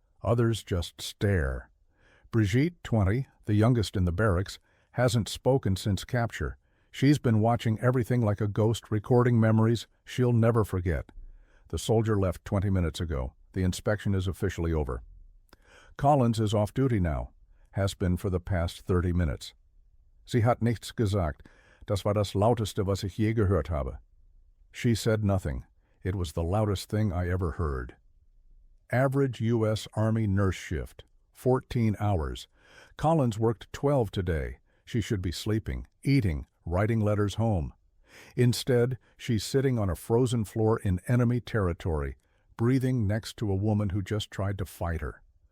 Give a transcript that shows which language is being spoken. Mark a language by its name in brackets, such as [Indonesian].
[English] Others just stare. Brigitte, 20, the youngest in the barracks, hasn't spoken since capture. She's been watching everything like a ghost, recording memories she'll never forget. The soldier left 20 minutes ago. The inspection is officially over. Collins is off duty now. Has been for the past 30 minutes. [German] Sie hat nichts gesagt. Das war das Lauteste, was ich je gehört habe. [English] She said nothing. It was the loudest thing I ever heard. Average U.S. Army nurse shift, 14 hours. Collins worked 12 today. She should be sleeping, eating, writing letters home. Instead, she's sitting on a frozen floor in enemy territory, breathing next to a woman who just tried to fight her.